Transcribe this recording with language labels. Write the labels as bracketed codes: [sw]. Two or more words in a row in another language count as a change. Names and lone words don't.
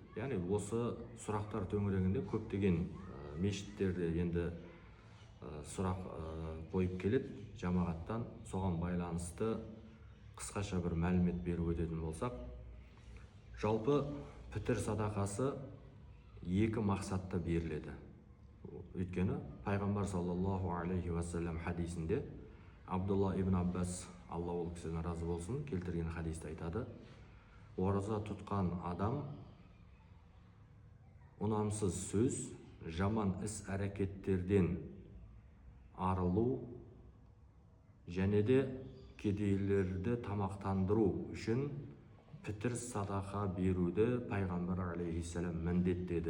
[kk] Яғни осы сұрақтар төңірегінде көптеген мешіттерде енді сұрақ қойып келеді жамағаттан. Соған байланысты қысқаша бір мәлімет беріп өтетін болсақ, жалпы пітір садақасы екі мақсатта беріледі. Өйткені пайғамбар [ar] صلى الله عليه وسلم [kk] хадисінде Абдулла ибн Аббас, Алла ол кісіден разы болсын, келтірген хадисте айтады: ораза тұтқан адам ұнамсыз сөз, жаман іс әрекеттерден арылу және де кедейлерді тамақтандыру үшін пітір садақа беруді пайғамбар алейхиссалам міндеттеді.